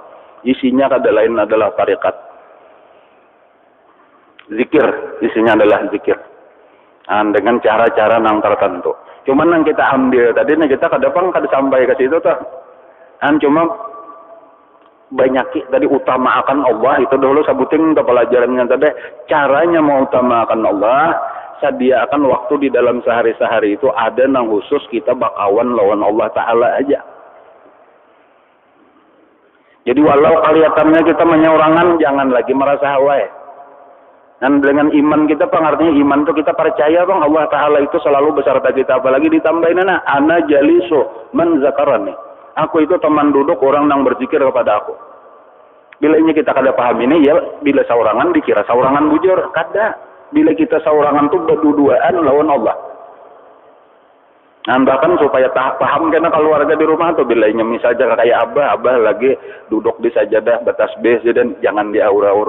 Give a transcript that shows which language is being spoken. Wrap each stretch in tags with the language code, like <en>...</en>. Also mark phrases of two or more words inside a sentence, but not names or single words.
<id>Isinya kada lain adalah tarikat. Zikir, isinya adalah zikir. Dengan cara-cara nang tertentu. Cuman yang kita ambil tadi nih kita kadang kada sampai ke situ tuh. Cuma banyak tadi utamakan Allah itu dulu sebutin ke pelajarannya tadi. Caranya mau utamakan Allah, sediakan waktu di dalam sehari-sehari itu ada nang khusus kita</id> <bjn>bakawan lawan</bjn> <id>Allah Ta'ala aja. Jadi walau kelihatannya kita menyorangan, jangan lagi merasa hawa. Dan dengan iman kita, pengertiannya iman itu kita percaya bang Allah Ta'ala itu selalu beserta kita. Apalagi ditambahin</id> <ar>أنا جليس من ذكرني.</ar> <id>Aku itu teman duduk orang yang berzikir kepada aku.</id> <bjn>Bila ini kita kada paham ini, ya bila saurangan dikira saurangan bujur. Kada.</bjn> <id>Bila kita saurangan itu berduaan lawan Allah. Nah, bahkan supaya paham karena keluarga di rumah tuh bila ini misalnya kayak abah lagi duduk di sajadah batas bes dan jangan diaur-aur.</id>